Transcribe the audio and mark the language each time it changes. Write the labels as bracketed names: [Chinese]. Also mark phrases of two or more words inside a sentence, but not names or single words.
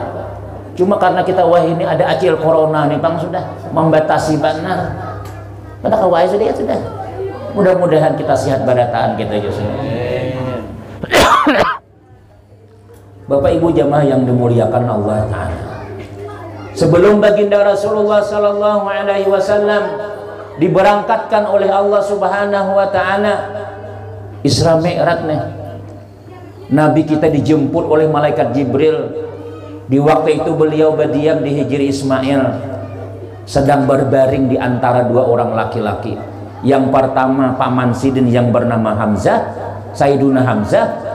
[Indonesian] Cuma karena kita wah ini ada acil corona nih bang sudah membatasi benar. [Banjar] Pada kawai sudah. [Indonesian] Mudah-mudahan kita sehat barataan kita juga. Bapak Ibu jamaah yang dimuliakan Allah Ta'ala. Sebelum baginda Rasulullah [Arabic] Sallallahu Alaihi Wasallam [Indonesian] diberangkatkan oleh Allah [Arabic] Subhanahu Wa Ta'ala [Indonesian] Isra Mi'raj nih, Nabi kita dijemput oleh malaikat Jibril. Di waktu itu beliau berdiam di Hijri Ismail, sedang berbaring di antara dua orang laki-laki. Yang pertama paman Sidin yang bernama Hamzah, Sayyiduna Hamzah.